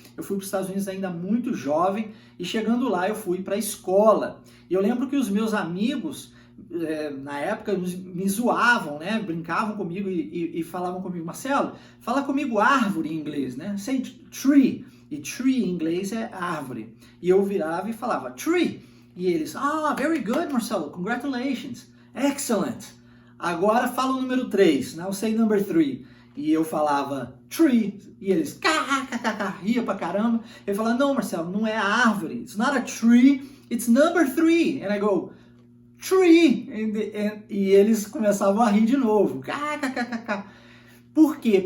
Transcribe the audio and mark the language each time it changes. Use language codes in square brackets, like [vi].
[pt] Eu fui para os Estados Unidos ainda muito jovem e chegando lá eu fui para a escola. E eu lembro que os meus amigos, na época, me zoavam, né? Brincavam comigo e falavam comigo: Marcelo, fala comigo árvore em inglês, né? [en] Say tree. [pt] E tree em inglês é árvore. E eu virava e falava tree. E eles: [en] very good, Marcelo, congratulations, excellent. [pt] Agora fala o número 3, [en] now say number 3. [pt] E eu falava tree, e eles ria pra caramba. Eu falava: não, Marcelo, não é árvore, [en] it's not a tree, it's number 3. And I go, tree, [pt] e eles começavam a rir de novo. Por quê?